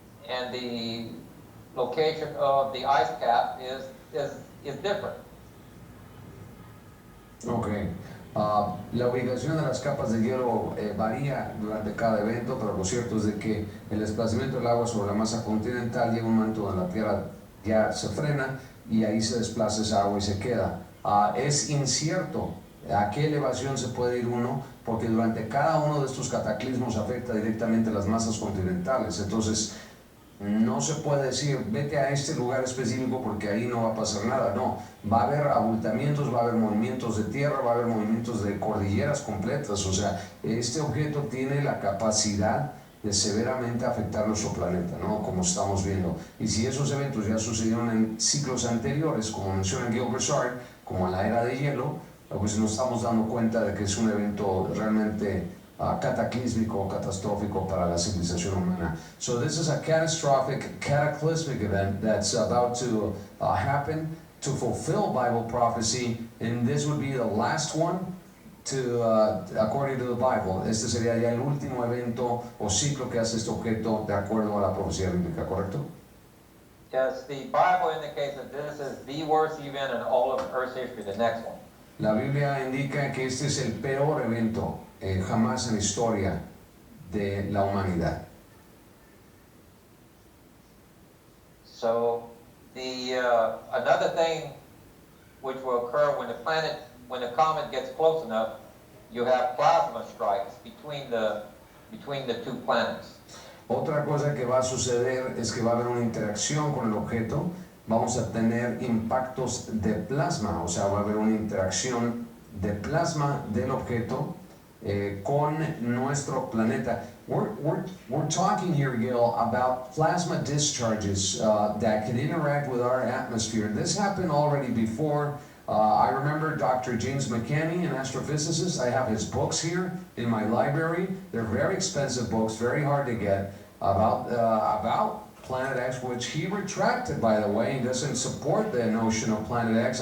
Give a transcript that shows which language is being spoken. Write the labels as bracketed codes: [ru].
[en] And the location of the ice cap is different. Okay. [es] La ubicación de las capas de hielo varía durante cada evento, pero lo cierto es de que el desplazamiento del agua sobre la masa continental llega a un momento donde la Tierra ya se frena y ahí se desplaza esa agua y se queda. Es incierto a qué elevación se puede ir uno, porque durante cada uno de estos cataclismos afecta directamente las masas continentales. Entonces, No se puede decir, vete a este lugar específico porque ahí no va a pasar nada. No, va a haber abultamientos, va a haber movimientos de tierra, va a haber movimientos de cordilleras completas. O sea, este objeto tiene la capacidad de severamente afectar nuestro planeta, ¿no? Como estamos viendo. Y si esos eventos ya sucedieron en ciclos anteriores, como menciona Gilbert, como en la era de hielo, pues nos estamos dando cuenta de que es un evento realmente cataclísmico, catastrófico para la civilización humana. [en] So this is a catastrophic, cataclysmic event that's about to happen to fulfill Bible prophecy, and this would be the last one to, according to the Bible. [es] Este sería ya el último evento o ciclo que hace este objeto de acuerdo a la profecía bíblica, ¿correcto? [en] Yes, the Bible indicates that this is the worst event in all of Earth's history, the next one. [es] La Biblia indica que este es el peor evento jamás en la historia de la humanidad. [en] So another thing which will occur when the comet gets close enough, you have plasma strikes between the two planets. [es] Otra cosa que va a suceder es que va a haber una interacción con el objeto. Vamos a tener impactos de plasma, o sea, va a haber una interacción de plasma del objeto con nuestro planeta. [en] We're talking here, Gil, about plasma discharges that can interact with our atmosphere. This happened already before. I remember Dr. James McCanney, an astrophysicist. I have his books here in my library. They're very expensive books, very hard to get, about Planet X, which he retracted, by the way. He doesn't support the notion of Planet X.